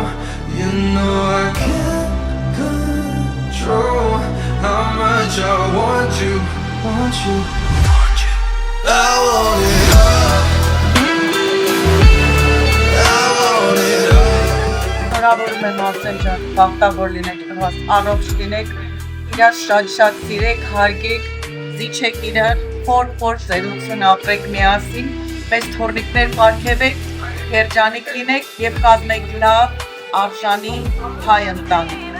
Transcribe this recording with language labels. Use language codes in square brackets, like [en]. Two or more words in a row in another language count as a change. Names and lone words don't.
[en] You know I can't control how much I want you, want you, want you. I want it all. I want it all. [hy] Շնորհավորում եմ Արսեն ջան, բախտավոր լինեք, առողջ լինեք, իրար շատ սիրեք, հարգեք, զիջեք իրար, խոր ծերություն ապրեք միասին, մեծ թորնիկներ պարգևեք, երջանիկ լինեք և կազմեք լավ, արժանի հայ ընտանիք։